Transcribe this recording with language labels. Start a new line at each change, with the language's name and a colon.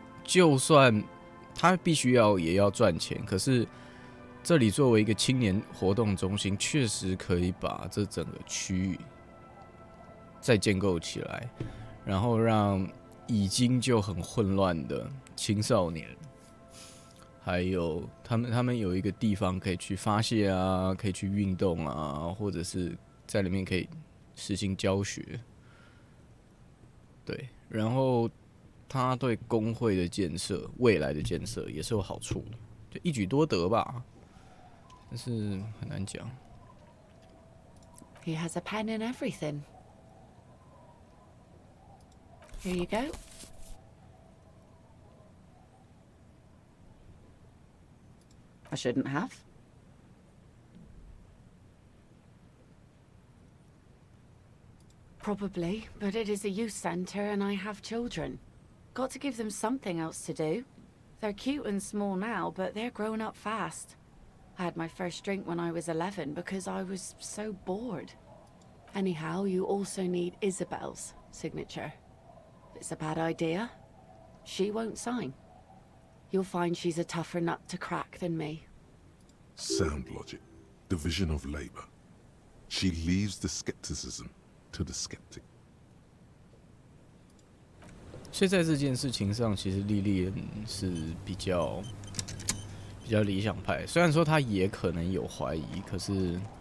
Chinese: 就算他必须也要赚钱，可是这里作为一个青年活动中心，确实可以把这整个区域再建构起来，然后让已经就很混乱的青少年，还有他们有一个地方可以去发泄啊，可以去运动啊，或者是在里面可以实行教学，对，然后。他对工会的建设、未来的建设也是有好处的，就一举多得吧，但是很难讲。
English: He has a pen in everything. Here you go. I shouldn't have. Probably, but it is a youth centre and I have children. Got to give them something else to do. They're cute and small now, but they're growing up fast. I had my first drink when I was 11 because I was so bored. Anyhow, you also need Isabel's signature. If it's a bad idea, she won't sign. You'll find she's a tougher nut to crack than me. Sound logic. Division of labor. She leaves the skepticism to the skeptic.
Chinese: 所以在这件事情上，其实莉莉安是比较理想派。虽然说她也可能有怀疑，可是